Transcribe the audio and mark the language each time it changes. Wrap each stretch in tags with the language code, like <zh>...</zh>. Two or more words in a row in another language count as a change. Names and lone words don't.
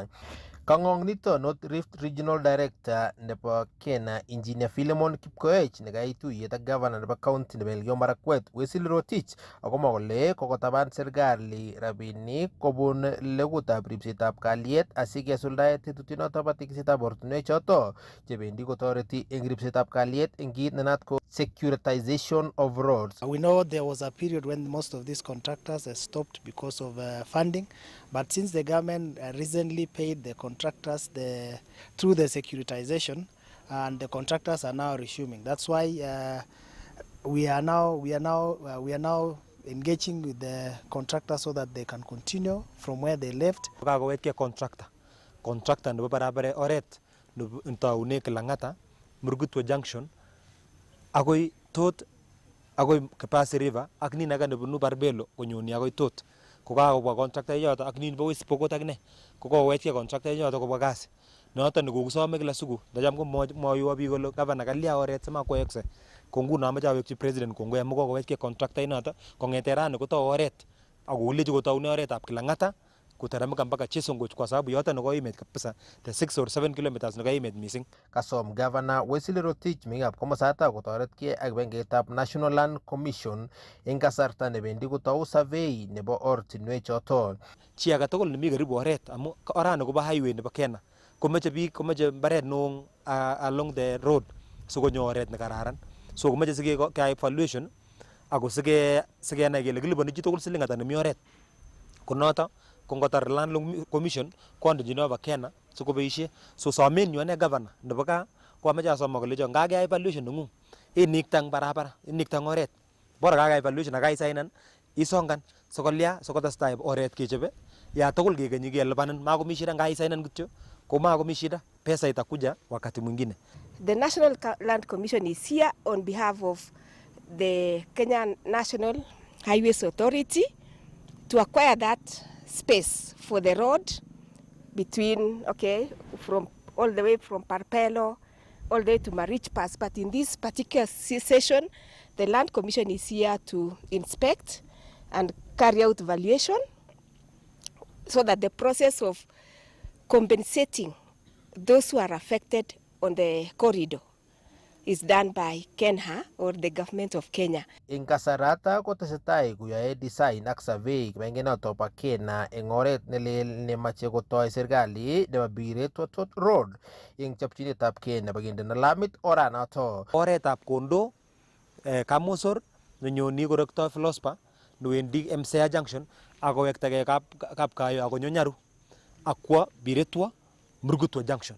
<kln>Kang'ong nito</kln> <en>North Rift Regional Director</en> <kln>nebo Kenya Engineer Philemon Kipkoech nekait tuyet ak Governor nebo County nebo Elgeyo Marakwet Wesley Rotich akomwa kole kokotaban serikali rabinik kobun legutab ripsetab kalyet asikesuldae tetutyonoto bo teksetab ortinwechoto chebendi kotoreti eng ripsetab kalyet eng kit nenat ko</kln> <en>securitization of roads. We know there was a period when most of these contractors stopped because of funding, but since the government recently paid the contractors through the securitization, and the contractors are now resuming. That's why we are now engaging with the contractors so that they can continue from where they left.</en> <kln>Contractor nebo barabara oret ntaune Kilang'ata Murgutwo Junction akoi Tot akoi Kapasi River ak nin age nebunu Barbelo konyoni akoi Tot. Kokakobwa contractor yoto ak nin bo West Pokot akine kokowechke contractor yoto kobwa kasi. Noton nekokusome</kln> <sw>kila siku</sw> <kln>ndacham ko moyuwa biik kole gavana kalya oret simakwekse. Ko nguno amoche awekchi president kongoi amu kokowechke contractor inoto kong'ete rani kotou oret akolechi kotoune oretab Kilang'ata</kln> <sw>kuteremka mpaka Chesongoch kwa sababu yote</sw> <kln>nekoimet kabisa</kln> <en>the 6 or 7 kilometers</en> <kln>nekoimet missing. Kasom Governor Wesley Rotich meng'ikab komosata kotoretkei ak kibagengeitab National Land Commission eng kasarta nebendi kotou survey nebo ortinwechoto. Chi age tugul nemi karibu oret amu orani kobo highway nebo Kenya komeche biik komeche mbaret neoo</kln> <en>along the road</en> <kln>sikonyo oret nekararan. So komeche sikeyai evaluation ako sikenai kele kiliponi chi tugul siling ata nemi oret. Konoto kongotar Land Commission kondochin nebo Kenya sikoboisie. So somenyu ane governor nebo gaa ko ameche asoma kolecho ngakeyai evaluation neng'ung iniktang barabara iniktang oret bora kakeyai evaluation akaisignan isongan sikolya sikotestai oret kechobe ya tugul kekenyi kelipanin makomi shida ngaisignan kityo ko makomi shida</kln> <sw>pesa itakuja wakati mwingine.</sw> <en>The National Land Commission is here on behalf of the Kenya National Highways Authority to acquire that space for the road between, from all the way from Parpelo all the way to Marich Pass. But in this particular session, the Land Commission is here to inspect and carry out valuation so that the process of compensating those who are affected on the corridor is done by Kenya or the government of Kenya.</en> <kln>Eng kasarata kotesetai koyoe design ak survey kibagengenoto bo Kenya eng oret nelel nemache kotoi serikali nebo Biretwa Tot Road eng chopchinetab Kenya nebo kendena lamit oranoto. Oretab Kondo, Kamosor nenyoni korektoi Flospa newendi Msea Junction akowektagei Kapkayo akonyo Nyaru akwo Biretwa Murgutwo Junction.</kln>